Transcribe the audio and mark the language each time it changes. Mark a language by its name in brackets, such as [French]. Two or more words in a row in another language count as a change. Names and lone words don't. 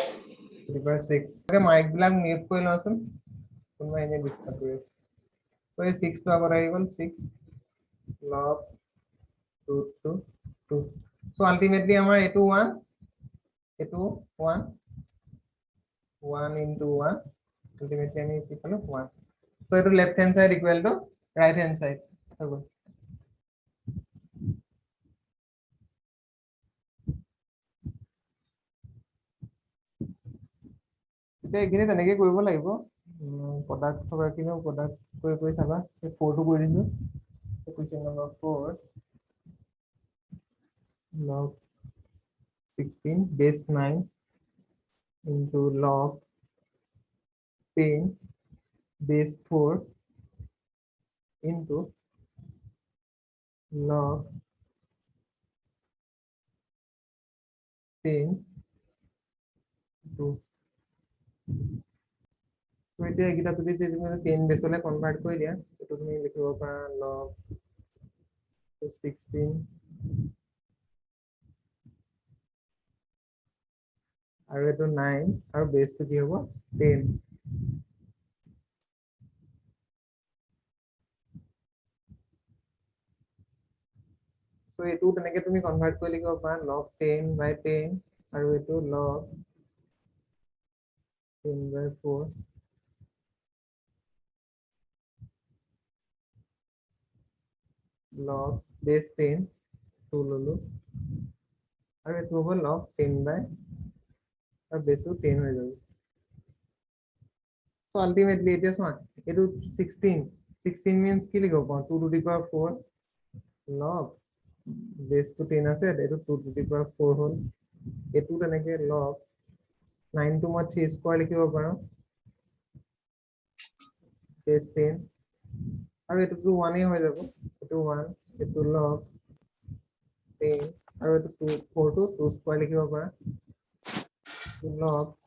[Assamese] ডিভাইড 6। ওকে মাইক বিলাক মিউট কৰি লওঁচোন, কোনোবা এনে ডিসকাস কৰি আছে। তো এই 6 টো আগত আহি গ'ল 6 log ৰুট 2 2। সো আলটিমেটলি আমাৰ এটো 1 এটো 1 1 into 1 ultimately আমি কি পালো 1। [English] সো এটো left hand side equal to right hand side [Assamese] হৈ গ'ল। এতিয়া এইখিনি তেনেকে কৰিব লাগিব। প্ৰডাক্ট থকা কিনো প্ৰডাক্ট কৰি চাবা। এই 4 টো কৰি দিছো। [English] question number [Assamese] 4 log 16 base 9 into log 10 base 4 into log 10 2। So এতিয়া এইকেইটা যদি তুমি 10 বেছলৈ কনভাৰ্ট কৰি দিয়া এইটো তুমি লিখিব পাৰা log 16 আৰু এইটো 9 আৰু বেছটো কি হ'ব 10 So এইটো তেনেকে তুমি কনভাৰ্ট কৰি লিখিব পাৰা log 10/10 আৰু এইটো log 10/4 log base 10 2 ললো আৰু এইটো হ'ব log 10 আৰু বেছটো 10 হৈ যাব so ultimately এতিয়া চোৱা এইটো 16 means কি লিখিব পাওঁ [English] 2 to the power 4 [Assamese] log বেছটো 10 আছে এইটো [English] 2 to the power 4 [Assamese] হ'ল এইটো তেনেকে log 9 টো মই 3 স্কয়াৰ লিখিব পাৰো বেছ 10 আৰু এইটো 1 এ হৈ যাব এইটো 1 এইটো log 10 আৰু এইটো 4 টো 2 স্কয়াৰ লিখিব পাৰা log